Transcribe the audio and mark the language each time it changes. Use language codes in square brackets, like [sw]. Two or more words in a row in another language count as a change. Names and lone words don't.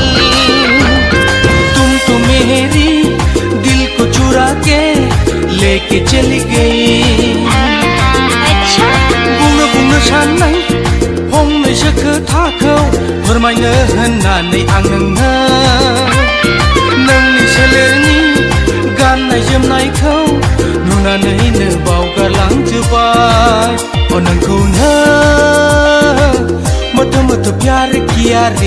[hi] तुम तो मेरी दिल को चुरा के लेके चली गई। [brx] बुंनो बुंनो साननाय फंनैसो खोथाखौ फोरमायनो होननानै आं नोंनि सोलेरनि गाननाय जोमनायखौ नुनानैनो बावगारलांजोबबाय। ओ नोंखौनो मोथो मोथो [hi] प्यार किया रे।